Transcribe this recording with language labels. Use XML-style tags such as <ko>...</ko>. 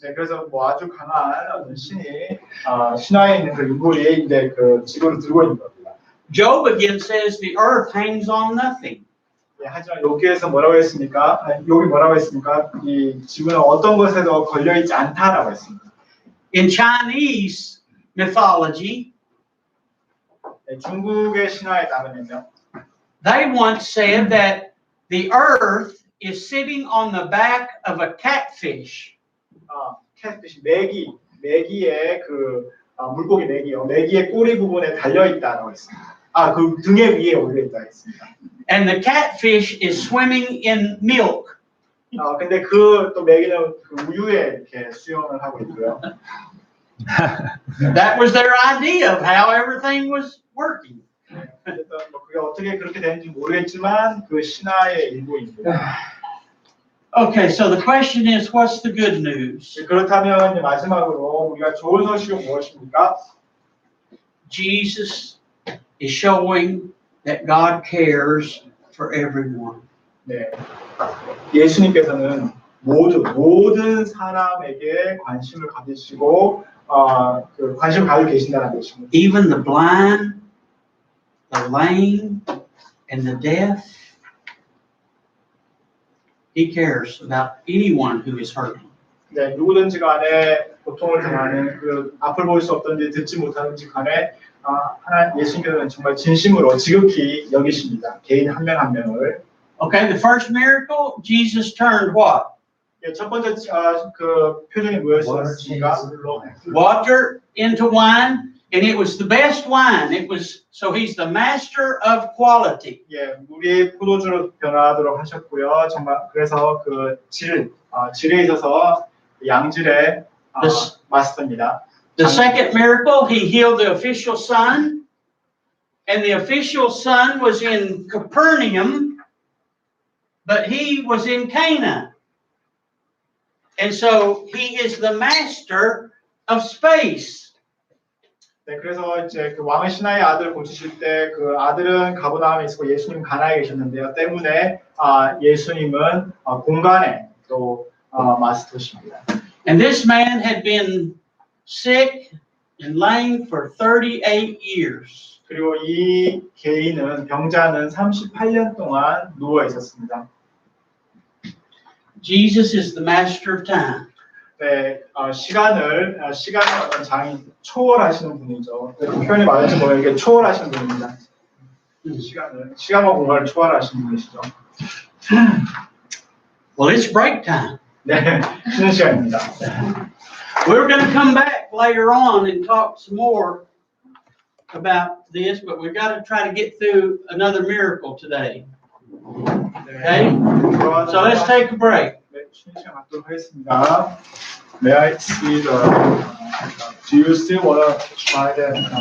<ko>네, 그래서 뭐 아주 강한 어떤 신이 신화에 있는 그 인물이 이제 그 지구를 들고 있는 겁니다.</ko> <en>Job again says the earth hangs on nothing.</en> <ko>네, 하지만 여기에서 뭐라고 했습니까? 여기 뭐라고 했습니까? 이 지구는 어떤 것에도 걸려 있지 않다라고 했습니다.</ko> <en>In Chinese mythology,</en> <ko>네, 중국의 신화에 따르면요.</ko> <en>they once said that the earth is sitting on the back of a catfish.</en> <ko>catfish, 메기의 그 물고기 메기요. 메기의 꼬리 부분에 달려 있다라고 했습니다. 그 등에 위에 올려 있다 했습니다.</ko> <en>And the catfish is swimming in milk.</en> <ko>근데 그 또 메기는 그 우유에 이렇게 수영을 하고 있고요.</ko> <en>That was their idea of how everything was working.</en> <ko>어쨌든 뭐 그게 어떻게 그렇게 되는지 모르겠지만 그 신화의 일부입니다.</ko> <en>Okay, so the question is, what's the good news?</en> <ko>그렇다면 이제 마지막으로 우리가 좋은 소식은 무엇입니까?</ko> <en>Jesus is showing that God cares for everyone.</en> <ko>네, 예수님께서는 모든 사람에게 관심을 가지시고 그 관심을 가지고 계신다는 것입니다.</ko> <en>Even the blind, the lame, and the deaf. He cares about anyone who is hurting.</en> <ko>네, 누구든지 간에 고통을 당하는 그 앞을 볼 수 없든지 듣지 못하는지 간에 하나님 예수님께서는 정말 진심으로 지극히 여기십니다. 개인 한 명 한 명을.</ko> <en>Okay, the first miracle, Jesus turned what?</en> <ko>예, 첫 번째 그 표정이 뭐였습니까?</ko> <en>Water into wine, and it was the best wine. It was so he's the master of quality.</en> <ko>예, 물이 포도주로 변화하도록 하셨고요. 정말 그래서 그 질에 있어서 양질의 마스터입니다.</ko> <en>The second miracle, he healed the official son, and the official son was in Capernaum, but he was in Cana. And so he is the master of space.</en> <ko>네, 그래서 이제 그 왕의 신하의 아들 고치실 때 그 아들은 가버나움에 있었고 예수님 가나에 계셨는데요. 때문에 예수님은 공간의 또 마스터십니다.</ko> <en>And this man had been sick and lame for 38 years.</en> <ko>그리고 이 개인은 병자는 38년 동안 누워 있었습니다.</ko> <en>Jesus is the master of time.</en> <ko>네, 시간의 어떤 장이 초월하시는 분이죠. 표현이 맞을지 모르겠는데 초월하시는 분입니다. 시간과 공간을 초월하시는 분이시죠.</ko> <en>Well, it's break time.</en> <ko>네, 쉬는 시간입니다.</ko> <en>We're going to come back later on and talk some more about this, but we've got to try to get through another miracle today. Okay? So let's take a break.</en> <ko>네, 쉬는 시간 갖도록 하겠습니다.</ko> <en>May I see do you still want to try that?</en>